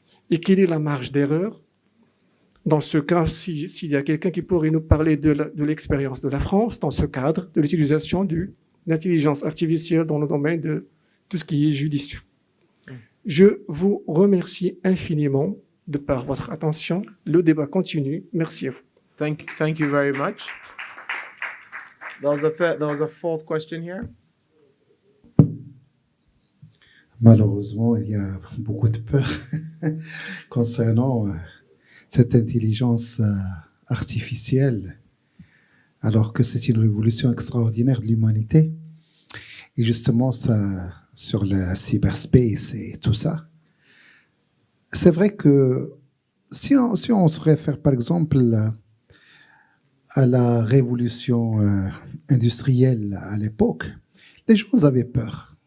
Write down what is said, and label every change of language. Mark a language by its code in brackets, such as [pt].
[fr] Et quelle est la marge d'erreur? Dans ce cas, s'il y a quelqu'un qui pourrait nous parler de l'expérience de la France dans ce cadre de l'utilisation de l'intelligence artificielle dans le domaine de tout ce qui est judiciaire. Je vous remercie infiniment de par votre attention. Le débat continue. Merci à vous. [en] Thank you very much. There was a fourth question here. [fr] Malheureusement, il y a beaucoup de peur concernant cette intelligence artificielle, alors que c'est une révolution extraordinaire de l'humanité. Et justement, ça, sur la cyberspace et tout ça, c'est vrai que si on se réfère par exemple à la révolution industrielle à l'époque, les gens avaient peur.